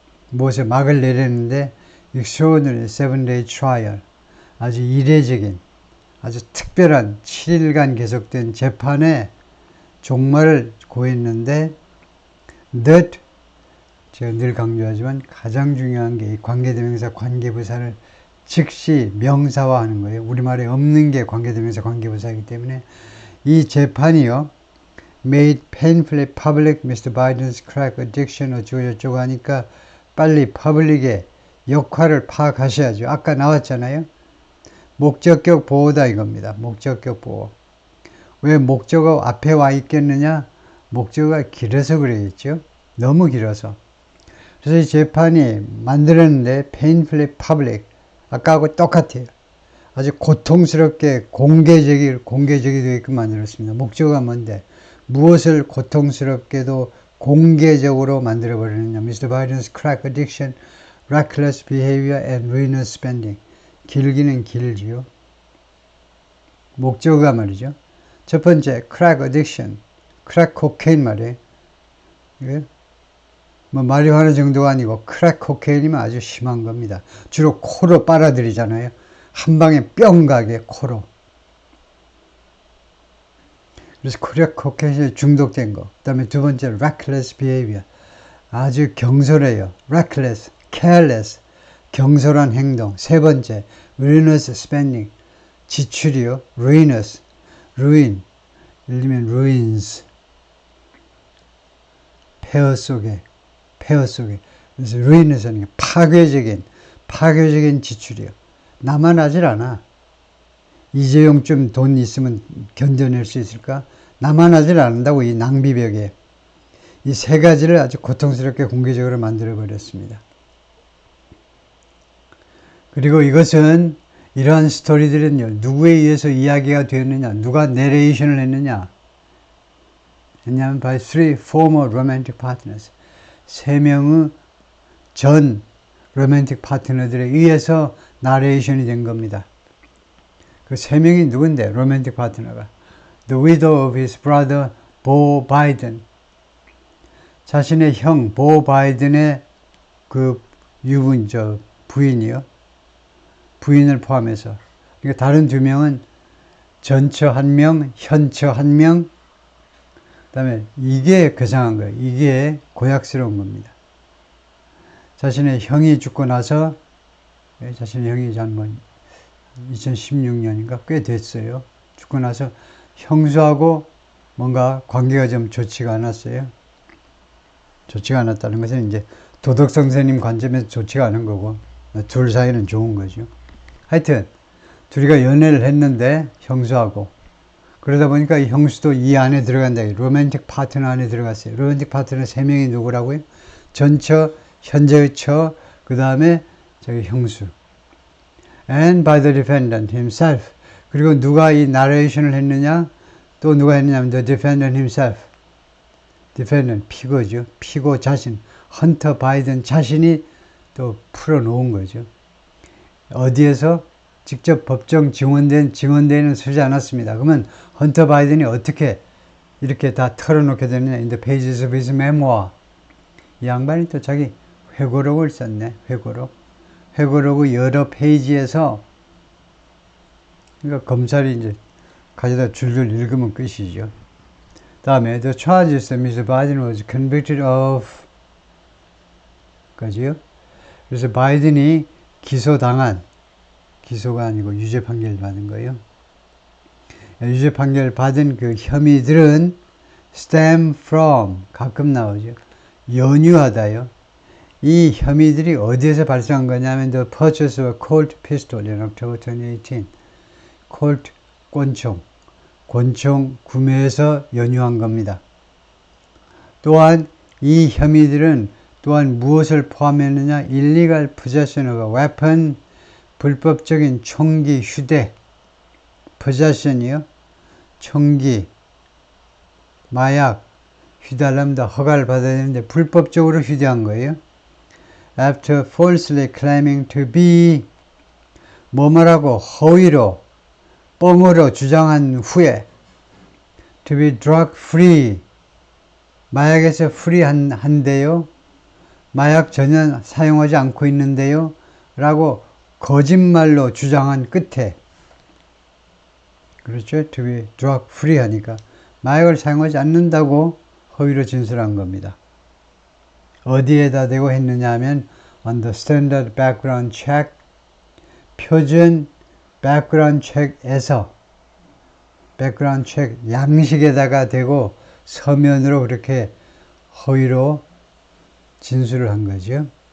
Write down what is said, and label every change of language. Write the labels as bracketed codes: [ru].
[ko] 무엇에 막을 내렸는데 [en] extraordinary 7-day trial [ko] 아주 이례적인 아주 특별한 7일간 계속된 재판에 종말을 고했는데 that 제가 늘 강조하지만 가장 중요한 게 관계대명사 관계부사를 즉시 명사화하는 거예요. 우리말에 없는 게 관계대명사 관계부사이기 때문에 이 재판이요. [en] made painfully public Mr. Biden's crack addiction [ko] 어쩌고저쩌고 하니까 빨리 퍼블릭의 역할을 파악하셔야죠. 아까 나왔잖아요. 목적격 보호다 이겁니다. 목적격 보호. 왜 목적어 앞에 와 있겠느냐? 목적어가 길어서 그러겠죠. 너무 길어서. 그래서 이 재판이 만들었는데 [en] painfully public [ko] 아까하고 똑같아요. 아주 고통스럽게 공개적이 되게끔 만들었습니다. 목적어가 뭔데? 무엇을 고통스럽게도 공개적으로 만들어버리느냐. [en] Mr. Biden's crack addiction, reckless behavior and ruinous spending. [ko] 길기는 길지요. 목적어가 말이죠. 첫 번째, [en] crack addiction, crack cocaine [ko] 말이에요. 예? 뭐 마리화나 정도가 아니고 크랙 코케인이면 아주 심한 겁니다. 주로 코로 빨아들이잖아요. 한 방에 뿅 가게 코로. 그래서 크랙 코케인에 중독된 거. 그 다음에 두 번째 [en] reckless behavior. [ko] 아주 경솔해요. [en] reckless, careless, [ko] 경솔한 행동. 세 번째 [en] ruinous spending. [ko] 지출이요. ruinous, ruin. 예를 들면 ruins. 폐허 속에. 그래서 ruinous는 파괴적인 지출이요. 나만 하질 않아. 이재용쯤 돈 있으면 견뎌낼 수 있을까? 나만 하질 않는다고 이 낭비벽에. 이 세 가지를 아주 고통스럽게 공개적으로 만들어버렸습니다. 그리고 이것은 이러한 스토리들은요. 누구에 의해서 이야기가 되었느냐? 누가 내레이션을 했느냐? 왜냐하면 [en] by three former romantic partners. [ko] 세 명의 전 로맨틱 파트너들에 의해서 나레이션이 된 겁니다. 그 세 명이 누군데? 로맨틱 파트너가. [en] The widow of his brother, Beau Biden. [ko] 자신의 형, 보 바이든의 그 부인이요. 부인을 포함해서. 그러니까 다른 두 명은 전처 한 명, 현처 한 명, 그 다음에 이게 괴상한 거예요. 이게 고약스러운 겁니다. 자신의 형이 죽고 나서 자신의 형이 한 2016년인가 꽤 됐어요. 죽고 나서 형수하고 뭔가 관계가 좀 좋지가 않았어요. 좋지가 않았다는 것은 이제 도덕성세님 관점에서 좋지가 않은 거고 둘 사이는 좋은 거죠. 하여튼 둘이가 연애를 했는데 형수하고 그러다 보니까 이 형수도 이 안에 들어간다. 로맨틱 파트너 안에 들어갔어요. 로맨틱 파트너 세 명이 누구라고요? 전처, 현재의 처, 그 다음에 저기 형수. [en] And by the defendant himself. [ko] 그리고 누가 이 나레이션을 했느냐? 또 누가 했느냐면 [en] the defendant himself. [ko] defendant, 피고죠. 피고 자신. 헌터 바이든 자신이 또 풀어놓은 거죠. 어디에서? 직접 법정 증언대에는 서지 않았습니다. 그러면 헌터 바이든이 어떻게 이렇게 다 털어놓게 되느냐? [en] In the pages of his memoir. [ko] 이 양반이 또 자기 회고록을 썼네. 회고록의 여러 페이지에서 그러니까 검찰이 이제 가져다 줄줄 읽으면 끝이죠. [en] 다음에 the charges that Mr. Biden was convicted of [ko] 거지요. 그래서 바이든이 기소가 아니고 유죄 판결 받은 거예요. 유죄 판결 받은 그 혐의들은 [en] stem from, [ko] 가끔 나오죠. 연유하다요. 이 혐의들이 어디에서 발생한 거냐면 [en] the purchase of a Colt pistol in October 2018. [ko] Colt 권총 구매에서 연유한 겁니다. 또한 이 혐의들은 또한 무엇을 포함했느냐? [en] illegal possession of a weapon, [ko] 불법적인 총기 휴대, [en] possession이요. [ko] 총기, 마약, 휴대하려면 다 허가를 받아야 되는데 불법적으로 휴대한 거예요. [en] After falsely claiming to be [ko] 뭐뭐라고 허위로 뻥으로 주장한 후에 [en] to be drug free [ko] 마약에서 프리한데요. 마약 전혀 사용하지 않고 있는데요. 라고 거짓말로 주장한 끝에 그렇죠. [en] to be drug free [ko] 하니까 마약을 사용하지 않는다고 허위로 진술한 겁니다. 어디에다 대고 했느냐 하면 [en] on the standard background check [ko] 표준 background check에서 background check 양식에다가 대고 서면으로 그렇게 허위로 진술을 한 거죠.